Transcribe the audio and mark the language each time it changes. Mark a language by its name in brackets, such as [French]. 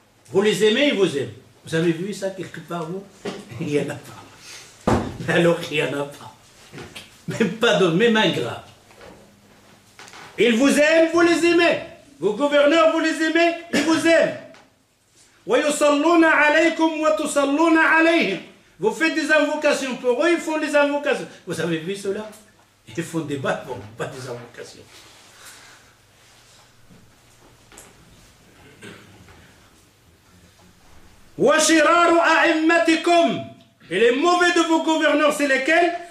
[French] Vous les aimez, ils vous aiment. Vous avez vu ça quelque part, vous? Il n'y en a pas. Mais alors, il n'y en a pas. Même pas de même ingrat. Ils vous aiment, vous les aimez. Vos gouverneurs, vous les aimez, ils vous aiment. [Arabic] ويصلون عليكم وتصلون عليهم. [French] Vous faites des invocations pour eux, ils font les invocations. Vous avez vu cela? Ils font des bâtons, bon, pas des invocations. [Arabic] Washiraru a'immatikum. [French] Et les mauvais de vos gouverneurs, c'est lesquels?